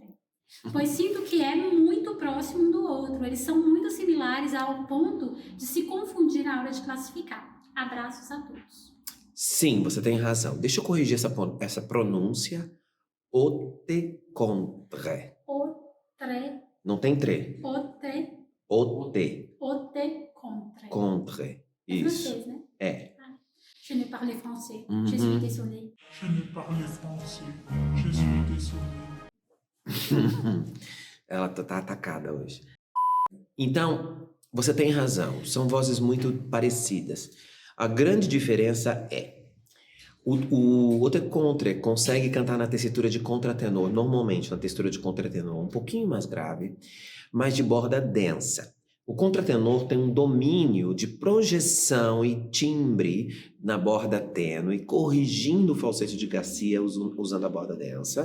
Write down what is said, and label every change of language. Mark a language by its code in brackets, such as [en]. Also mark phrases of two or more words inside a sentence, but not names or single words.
[pt] Pois sinto que é muito próximo um do outro. Eles são muito similares ao ponto de se confundir na hora de classificar. Abraços a todos. Sim, você tem razão. Deixa eu corrigir essa pronúncia. [fr] Ote contre. Otre. [pt] Não tem tre. [fr] Ote. Ote. Ote contre. Contre. [pt] Isso. Francês, né? É. [fr] Je ne parle français. Je suis désolée. Je ne parle français. Je suis désolée. [pt] Ela tá atacada hoje. Então, você tem razão. São vozes muito parecidas. A grande diferença é o [fr] haute contre [pt] consegue cantar na tessitura de contratenor, normalmente na textura de contratenor um pouquinho mais grave, mas de borda densa. O contratenor tem um domínio de projeção e timbre na borda tênue, corrigindo o falsete de Garcia usando a borda densa.